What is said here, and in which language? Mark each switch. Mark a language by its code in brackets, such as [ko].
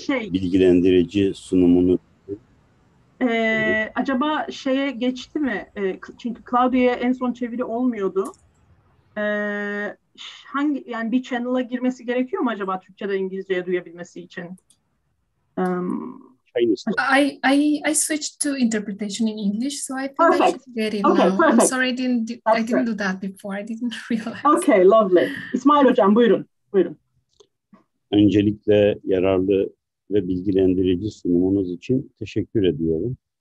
[tr] bilgilendirici sunumunu acaba şeye geçti mi? Çünkü Claudia'ya en son çeviri olmuyordu. Yani bir channel'a girmesi gerekiyor mu acaba Türkçeden İngilizceye duyabilmesi için? [en] Chinese. I switched to interpretation in English, so I think I Perfect. should get it Okay, now. perfect. I'm sorry, I didn't do that before. I didn't realize. Okay, lovely. [tr] İsmail Hocam buyurun. Buyurun. Öncelikle yararlı ve bilgilendirici sunumunuz için teşekkür ediyorum.